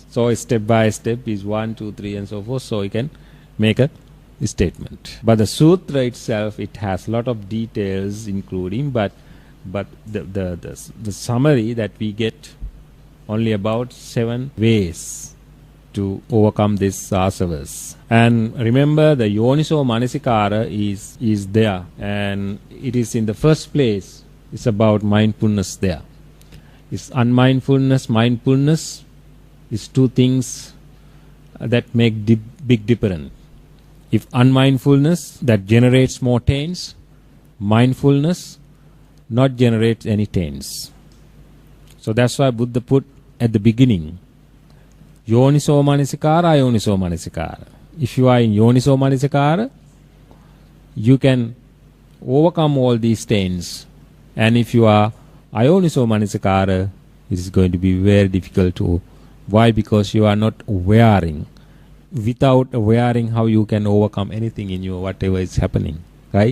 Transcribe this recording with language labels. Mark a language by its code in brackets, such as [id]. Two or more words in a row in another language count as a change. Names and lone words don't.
[en] So step by step is 1, 2, 3 and so forth. So you can make a statement. But the sutra itself, it has a lot of details including, but the summary that we get only about 7 ways to overcome these asavas. And remember, the [pi] yoniso manasikara [en] is there, and it is in the first place. It's about mindfulness there. It's unmindfulness, mindfulness is 2 things that make big difference. If unmindfulness, that generates more taints, mindfulness not generates any taints. So that's why Buddha put at the beginning, [pi] yoniso manasikara, ayoniso manasikara. [en] If you are in [pi] yoniso manasikara, [en] you can overcome all these taints. And if you are [pi] ayoniso manasikara, [en] it is going to be very difficult to. Why? Because you are not awareing. Without awareing, how you can overcome anything in you, whatever is happening, right?